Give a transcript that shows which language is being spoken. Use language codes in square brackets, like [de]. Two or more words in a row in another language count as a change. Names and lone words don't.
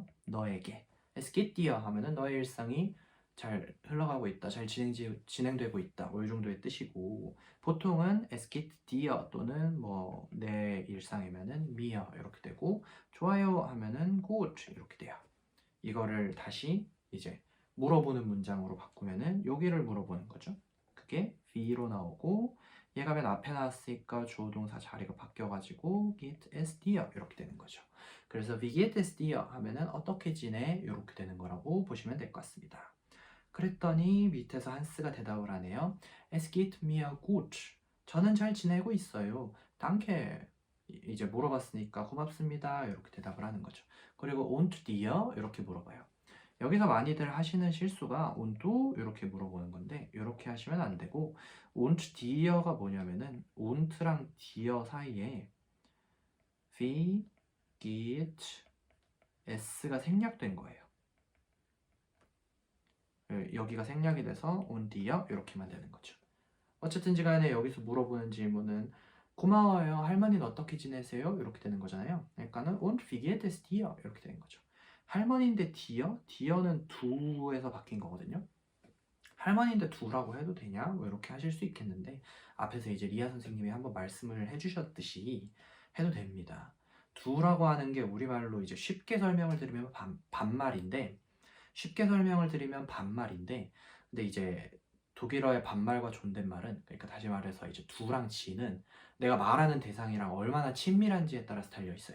[ko] 너에게 [de] es geht dir [ko] 하면은 너의 일상이 잘 흘러가고 있다, 잘 진행되고 있다, 뭐 이 정도의 뜻이고 보통은 [de] es geht dir [ko] 또는 뭐 내 일상이면은 미어 이렇게 되고 좋아요 하면은 gut 이렇게 돼요. 이거를 다시 이제 물어보는 문장으로 바꾸면은 여기를 물어보는 거죠. 그게 V로 나오고 얘가 맨 앞에 나왔으니까 주어 동사 자리가 바뀌어가지고 [de] get es dir [ko] 이렇게 되는 거죠. 그래서 [de] wie geht es dir [ko] 하면은 어떻게 지내 이렇게 되는 거라고 보시면 될 것 같습니다. 그랬더니 밑에서 한스가 대답을 하네요. [de] Es geht mir gut. [ko] 저는 잘 지내고 있어요. Danke. 이제 물어봤으니까 고맙습니다. 이렇게 대답을 하는 거죠. 그리고 [de] und dir [ko] 이렇게 물어봐요. 여기서 많이들 하시는 실수가 ond도 이렇게 물어보는 건데 이렇게 하시면 안 되고 [de] und dir [ko] 가 뭐냐면은 ond랑 dir 사이에 [de] wie geht es [ko] 가 생략된 거예요. 여기가 생략이 돼서 [de] und dir [ko] 이렇게만 되는 거죠. 어쨌든지 간에 여기서 물어보는 질문은 고마워요. 할머니는 어떻게 지내세요? 이렇게 되는 거잖아요. 그러니까는 [de] und wie geht es dir? [ko] 이렇게 되는 거죠. 할머니인데 dir? dir는 do에서 바뀐 거거든요. 할머니인데 do라고 해도 되냐? 뭐 이렇게 하실 수 있겠는데 앞에서 이제 리아 선생님이 한번 말씀을 해주셨듯이 해도 됩니다. do라고 하는 게 우리말로 이제 쉽게 설명을 드리면 반말인데 쉽게 설명을 드리면 반말인데 근데 이제 독일어의 반말과 존댓말은 그러니까 다시 말해서 이제 두랑 지는 내가 말하는 대상이랑 얼마나 친밀한지에 따라서 달려 있어요.